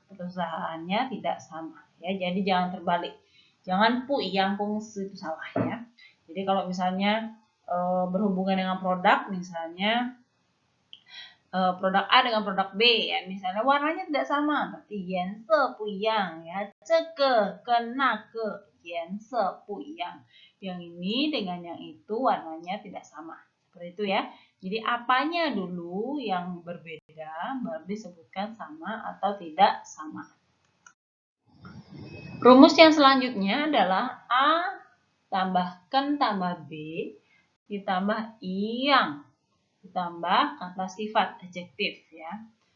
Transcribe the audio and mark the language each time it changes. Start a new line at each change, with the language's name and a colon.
Indonesian: Perusahaannya tidak sama ya. Jadi jangan terbalik. Jangan
Chinese: 不一样公司
Indonesian: itu salah ya. Jadi kalau misalnya berhubungan dengan produk, misalnya produk A dengan produk B ya, misalnya warnanya tidak sama, berarti
Chinese: 颜色不一样
Indonesian: ya.
Chinese: 这个跟那个颜色不一样.
Indonesian: Yang ini dengan yang itu warnanya tidak sama. Seperti itu ya. Jadi apanya dulu yang berbeda baru disebutkan sama atau tidak sama. Rumus yang selanjutnya adalah A tambahkan tambah B ditambah yang ditambah kata sifat adjektif ya.